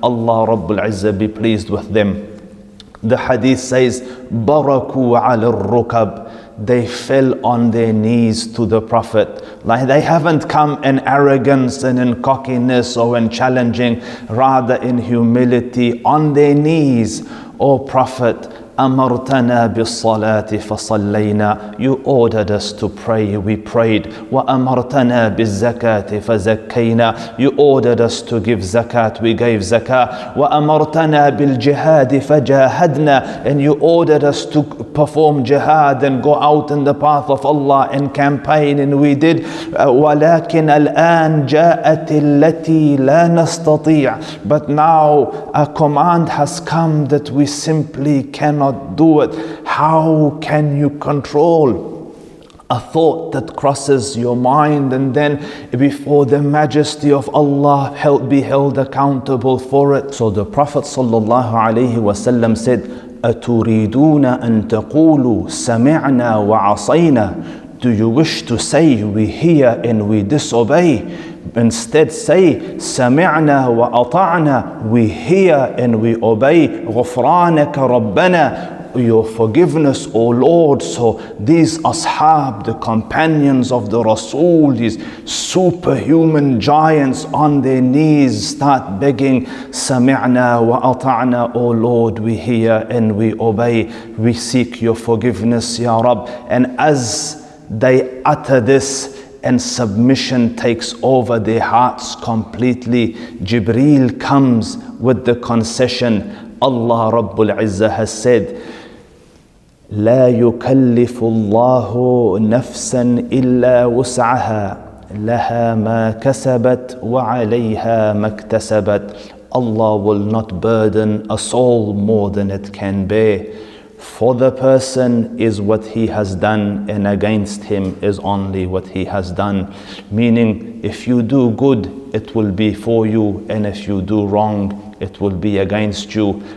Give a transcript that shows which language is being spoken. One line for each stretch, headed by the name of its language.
English: Allah Rabbul Izzah be pleased with them. The hadith says, Baraku ala rukab. They fell on their knees to the Prophet. Like they haven't come in arrogance and in cockiness or in challenging, rather in humility, on their knees. O Prophet,
Arabic: أمرتنا بالصلاة فصلينا.
English: You ordered us to pray, we prayed.
Arabic: وأمرتنا بالزكاة فزكينا.
English: You ordered us to give zakat, we gave zakah.
Arabic: وأمرتنا بالجهاد فجاهدنا.
English: And you ordered us to perform jihad and go out in the path of Allah and campaign, and we did.
Arabic: ولكن الآن جاءت التي لا نستطيع.
English: But now a command has come that we simply cannot do it. How can you control a thought that crosses your mind and then before the majesty of Allah be held accountable for it? So the Prophet ﷺ said,
Arabic: أَتُرِيدُونَ أَن تَقُولُوا سَمِعْنَا وَعَصَيْنَا.
English: Do you wish to say we hear and we disobey? Instead say,
Arabic: سَمِعْنَا وَأَطَعْنَا.
English: We hear and we obey.
Arabic: غُفْرَانَكَ رَبَّنَا.
English: Your forgiveness, O Lord. So these ashab, the companions of the Rasul, these superhuman giants on their knees start begging,
Arabic: سَمِعْنَا وَأَطَعْنَا.
English: O Lord, we hear and we obey. We seek your forgiveness, Ya Rab. And as they utter this, and submission takes over their hearts completely, Jibreel comes with the concession. Allah Rabbul Izzah has said,
Arabic: لا يكلف الله نفسا إلا وسعها لها ما كسبت وعليها ما اكتسبت.
English: Allah will not burden a soul more than it can bear. For the person is what he has done, and against him is only what he has done. Meaning, if you do good, it will be for you, and if you do wrong, it will be against you.